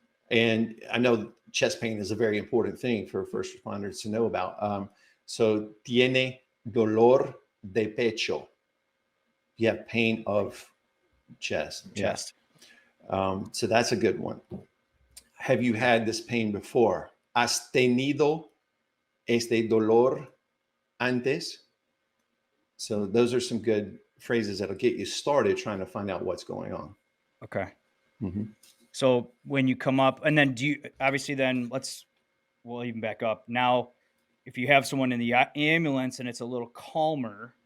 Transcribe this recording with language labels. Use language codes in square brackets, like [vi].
[en] And I know chest pain is a very important thing for first responders to know about. So [es] "Tiene dolor de pecho?" [en] You have pain of chest. Yeah. Chest. So that's a good one. Have you had this pain before? [es] ¿Has tenido este dolor antes? [en] So those are some good phrases that'll get you started trying to find out what's going on. Okay. Mhm. So when you come up, and then obviously then let's we'll even back up. Now, if you have someone in the ambulance and it's a little calmer,